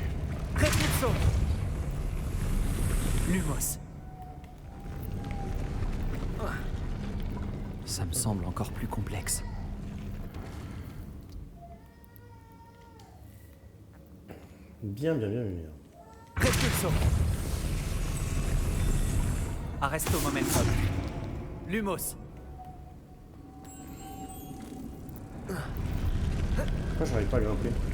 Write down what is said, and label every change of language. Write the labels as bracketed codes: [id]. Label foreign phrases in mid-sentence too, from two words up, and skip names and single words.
[fr] Repulso. Lumos. Ça me semble encore plus complexe. Bien, bien, bien, bien. Repulso. Arresto momentum. Lumos. Pourquoi j'arrive pas à grimper?